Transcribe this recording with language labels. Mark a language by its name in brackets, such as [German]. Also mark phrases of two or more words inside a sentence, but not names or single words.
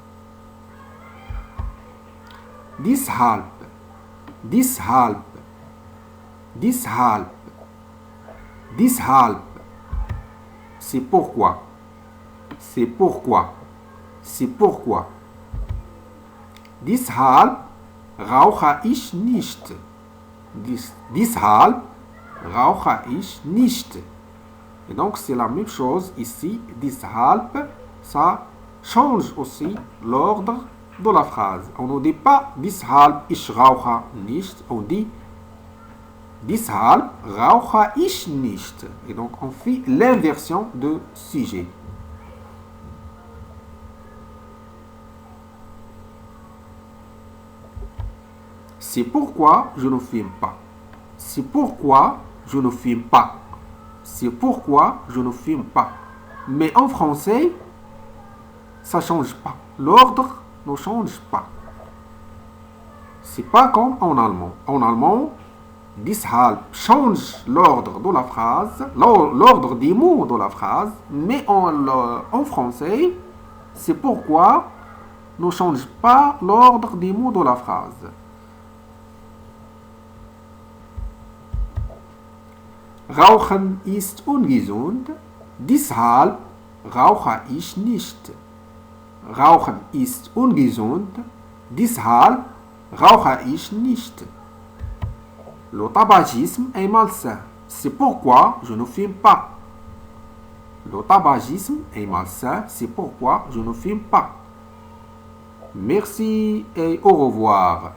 [German] Deshalb, deshalb, deshalb, deshalb. [French] C'est pourquoi. C'est pourquoi. C'est pourquoi. [German] Deshalb rauche ich nicht. Deshalb rauche ich nicht. [French] Et donc c'est la même chose ici. Deshalb, ça change aussi l'ordre de la phrase. On ne dit pas [German] deshalb ich rauche nicht. [French] On dit [German] deshalb rauche ich nicht. [French] Et donc on fait l'inversion de sujet. C'est pourquoi je ne fume pas. C'est pourquoi je ne fume pas. C'est pourquoi je ne fume pas. Mais en français, ça ne change pas. L'ordre ne change pas. C'est pas comme en allemand. En allemand, deshalb change l'ordre de la phrase, l'ordre des mots de la phrase, mais en français, c'est pourquoi ne change pas l'ordre des mots de la phrase. [German] Rauchen ist ungesund, deshalb rauche ich nicht. Rauchen ist ungesund, deshalb rauche ich nicht. [French] Le tabagisme est malsain, c'est pourquoi je ne fume pas. Le tabagisme est malsain, c'est pourquoi je ne fume pas. Merci et au revoir.